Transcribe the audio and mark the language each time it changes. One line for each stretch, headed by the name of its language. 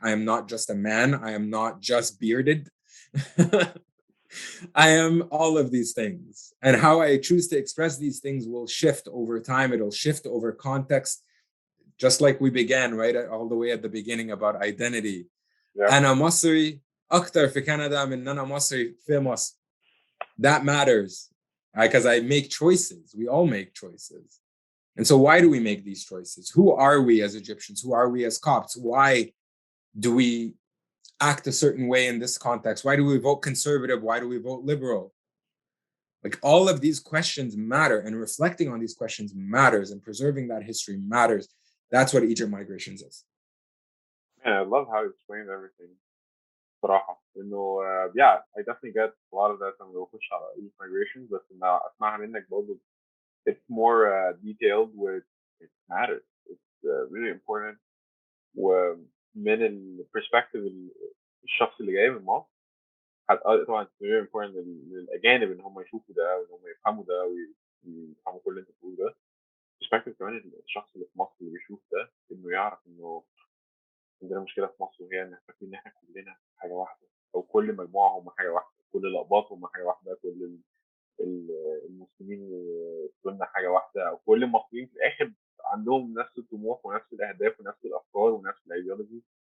English: I am not just a man. I am not just bearded. I am all of these things. And how I choose to express these things will shift over time. It'll shift over context, just like we began, right? All the way at the beginning about identity. Yeah.
Arabic: أنا مصري أكتر في كندا من أنا مصري في مصر.
English: That matters because I make choices. We all make choices. And so why do we make these choices? Who are we as Egyptians? Who are we as Copts? Why do we act a certain way in this context? Why do we vote conservative? Why do we vote liberal? Like all of these questions matter, and reflecting on these questions matters, and preserving that history matters. That's what Egypt migrations is. Man, I love how you explained everything.
Arabic: صراحة إنه
English: yeah, I definitely get a lot of that
Arabic: لما بخش على
English: migrations
Arabic: بس إن أسمعها منك برضه
English: it's more detailed with it matters. It's really important
Arabic: ومن البرسبكتيف الشخص اللي جاي من مصر طبعا
English: it's very important
Arabic: للأجانب إن هم يشوفوا ده وإن هم يفهموا ده ويفهموا كل اللي أنت بتقوله ده. برسبكتيف كمان الشخص اللي في مصر اللي بيشوف ده إنه يعرف إنه عندنا مشكلة في مصر وهي إن فاكرين إن إحنا كلنا حاجة واحدة أو كل مجموعة هم حاجة واحدة، كل الأقباط هم حاجة واحدة، كل المسلمين كلنا حاجة واحدة، أو كل المصريين في الآخر عندهم نفس الطموح ونفس الأهداف ونفس الأفكار ونفس الأيديولوجي.